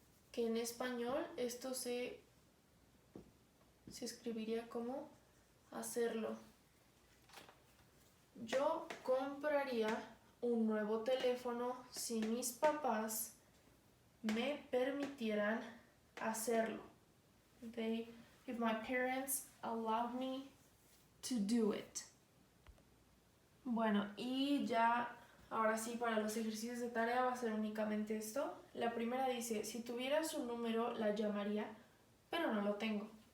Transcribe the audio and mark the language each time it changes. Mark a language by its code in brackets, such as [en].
[es] Que en español esto se escribiría como hacerlo. Yo compraría un nuevo teléfono si mis papás me permitieran hacerlo. [en] If my parents allowed me to do it. [es] Bueno, y ya ahora sí, para los ejercicios de tarea va a ser únicamente esto. La primera dice, si tuviera su número la llamaría, pero no lo tengo.